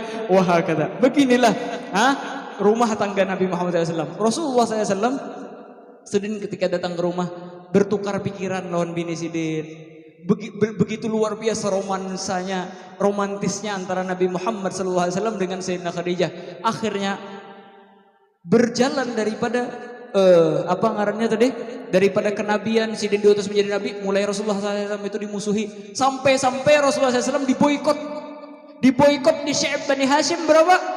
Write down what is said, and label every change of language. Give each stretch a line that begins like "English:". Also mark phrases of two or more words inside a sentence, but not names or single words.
Indonesian: Wah kata. Beginilah. Rumah tangga Nabi Muhammad SAW. Rasulullah SAW.
Banjar: Sedin ketika datang ke rumah. Bertukar pikiran lawan bini sidin.
Indonesian: Begitu luar biasa romantisnya antara Nabi Muhammad SAW dengan Sayyidina Khadijah. Akhirnya berjalan daripada apa ngarannya tadi? Daripada kenabian sidin diutus menjadi nabi, mulai Rasulullah SAW itu dimusuhi sampai Rasulullah SAW diboikot di Syekh Bani Hashim berapa?